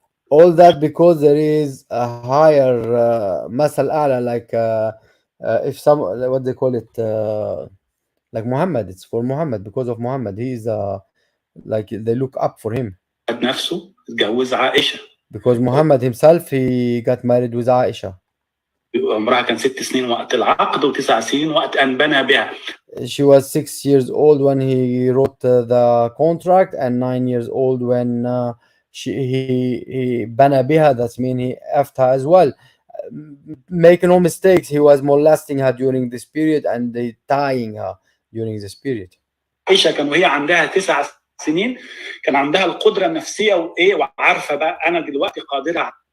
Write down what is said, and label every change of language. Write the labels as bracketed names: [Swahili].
[English] All that because there is a higher [Arabic] مثل أعلى, [English] like if some, what they call it, like Mohammed, it's for Mohammed, because of Mohammed. He is like they look up for him. [Arabic] نفسه اتجوز عائشة. [English] Because Muhammad himself, he got married with Aisha. [Arabic] عمرها كان 6 سنين وقت العقد و9 سنين وقت أن بنى بها. [English] She was 6 years old when he wrote the contract, and 9 years old when he [Arabic] بنى بها. [English] That means he effed her as well. Make no mistakes, he was molesting her during this period and they tying her during this period. [Arabic] عائشة كان وهي عندها 9 سنين كان عندها القدرة النفسية وإيه وعارفة بقى أنا دلوقتي قادرة.